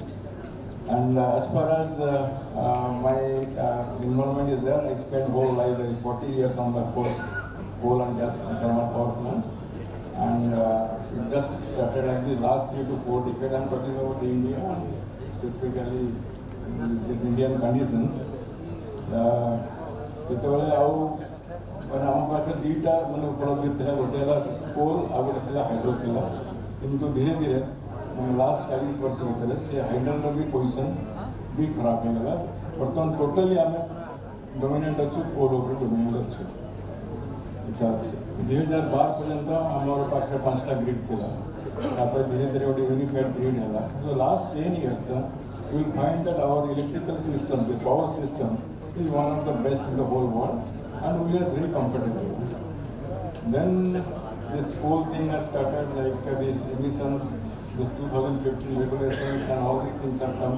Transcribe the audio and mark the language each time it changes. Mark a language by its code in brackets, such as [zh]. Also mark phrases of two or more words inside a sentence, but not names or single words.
[en] And as far as my involvement is there, I spent whole life, like 40 years on the coal and gas thermal power plant. And it just started like the last 3 to 4 decades. I'm talking about the India, and specifically these Indian conditions. [or] ଯେତେବେଳେ ଆଉ ମାନେ ଆମ ପାଖରେ ଦୁଇଟା ମାନେ ଉପଲବ୍ଧି ଥିଲା, ଗୋଟେ ହେଲା କୋଲ୍ ଆଉ ଗୋଟେ ଥିଲା ହାଇଡ୍ରୋ ଥିଲା, କିନ୍ତୁ ଧୀରେ ଧୀରେ ମାନେ ଲାଷ୍ଟ 40 ବର୍ଷ ଭିତରେ ସେ ହାଇଡ୍ରୋର ବି ପୋଜିସନ୍ ବି ଖରାପ ହେଇଗଲା। ବର୍ତ୍ତମାନ ଟୋଟାଲି ଆମେ ଡୋମିନେଣ୍ଟ ଅଛୁ, କୋଲ୍ ଉପରେ ଡୋମିନେଣ୍ଟ ଅଛୁ। ଆଚ୍ଛା, 2012 ପର୍ଯ୍ୟନ୍ତ ଆମର ପାଖରେ 5ଟା ଗ୍ରିଡ୍ ଥିଲା, ତାପରେ ଧୀରେ ଧୀରେ ଗୋଟେ [en] unified grid [or] ହେଲା। [en] So last 10 years you will find that our electrical system, the power system, is one of the best in the whole world, and we are very comfortable. Then this whole thing has started, like these emissions, this 2015 regulations, and all these things have come.